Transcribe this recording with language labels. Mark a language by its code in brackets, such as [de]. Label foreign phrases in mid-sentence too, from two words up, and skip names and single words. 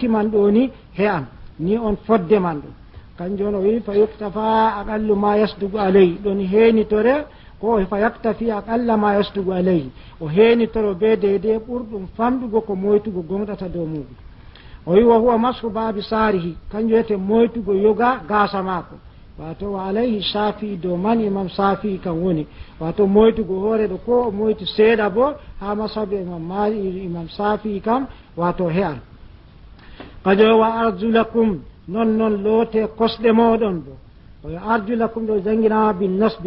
[ff] man ɗo ni he'an ni on fodde man ɗum kanjum o wi [ar] فيكتفى أقل ما يصدق عليه [ff] ɗon heenitore ko [ar] فيكتفي أقل ما يصدق عليه [ff] o heenitoro be deydey ɓurɗum famɗugo ko moytugo gonɗata dow muɗum o wi [ar] وهو مسح باب صريح [ff] kanjum wiyete moytugo yoga gasa maako wato [ar] وعليه الشافعي [ff] dow man imam shafi'i kan woni wato moytugo hoore ɗo ko o moyti seeɗa bo ha masabu imam shafi'i kam wato he'an kajo [ar] وأرجلكم [ff] non loote kosɗe moɗon bo oyo arjulakum ɗo jangginama [ar] بالنصب